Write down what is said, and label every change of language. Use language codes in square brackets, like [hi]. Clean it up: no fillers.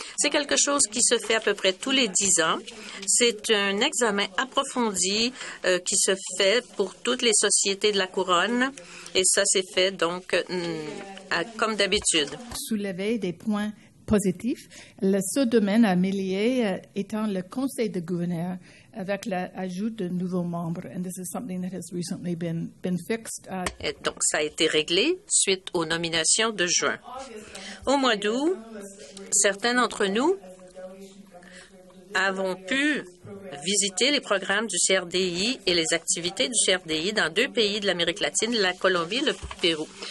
[fr] C'est quelque chose qui se fait à peu près tous les 10 ans. C'est un examen approfondi qui se fait pour toutes les sociétés de la Couronne, et ça s'est fait donc comme d'habitude. Soulever des points positifs. Le seul domaine à améliorer étant le Conseil de gouverneurs, avec l'ajout de nouveaux membres. [en] And this is something that has recently been fixed. [fr] Et donc, ça a été réglé suite aux nominations de juin. Au mois d'août, certains d'entre nous avons pu visiter les programmes du CRDI et les activités du CRDI dans 2 pays de l'Amérique latine, la Colombie et le Pérou.